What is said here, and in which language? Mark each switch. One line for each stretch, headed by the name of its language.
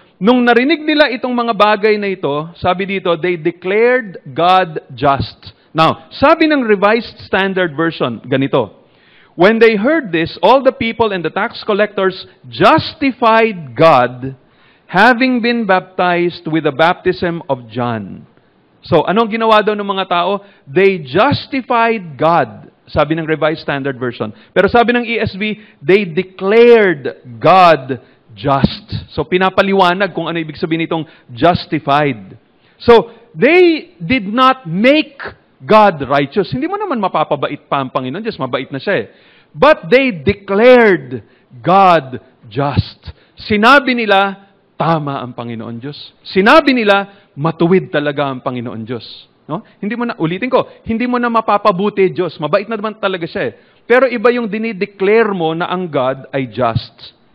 Filipino: Nung narinig nila itong mga bagay na ito, sabi dito,
English: they declared God just. Now,
Filipino: sabi ng
English: Revised Standard Version, ganito, when they heard this, all the people and the tax collectors justified God, having been baptized with the baptism of John.
Filipino: So, anong ginawa daw ng mga tao?
English: They justified God,
Filipino: sabi ng
English: Revised Standard Version.
Filipino: Pero sabi ng
English: ESV, they declared God just.
Filipino: So, pinapaliwanag kung ano ibig sabihin nitong justified.
English: So, they did not make God righteous.
Filipino: Hindi mo naman mapapabait pa ang Panginoon Diyos, mabait na siya eh.
English: But they declared God just.
Filipino: Sinabi nila, tama ang Panginoon Diyos. Sinabi nila, matuwid talaga ang Panginoon Diyos. No? Hindi mo na, ulitin ko, hindi mo na mapapabuti Diyos. Mabait na naman talaga siya eh. Pero iba yung dinideclare mo na ang God ay just.